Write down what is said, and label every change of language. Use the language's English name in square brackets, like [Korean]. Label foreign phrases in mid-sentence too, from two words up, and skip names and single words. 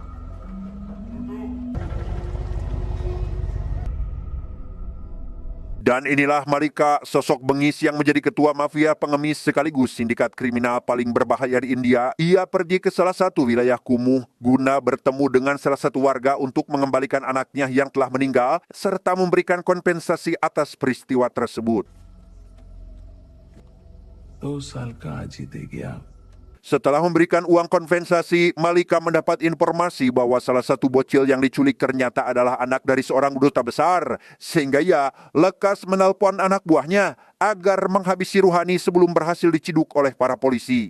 [Indonesian] Dan inilah Malika, sosok bengis yang menjadi ketua mafia pengemis sekaligus sindikat kriminal paling berbahaya di India. Ia pergi ke salah satu wilayah kumuh guna bertemu dengan salah satu warga untuk mengembalikan anaknya yang telah meninggal serta memberikan kompensasi atas peristiwa tersebut. [Hindi] 2 साल का आज ही दे गया. [Indonesian] Setelah memberikan uang kompensasi, Malika mendapat informasi bahwa salah satu bocil yang diculik ternyata adalah anak dari seorang duta besar. Sehingga ia lekas menelpon anak buahnya agar menghabisi Ruhani sebelum berhasil diciduk oleh para polisi.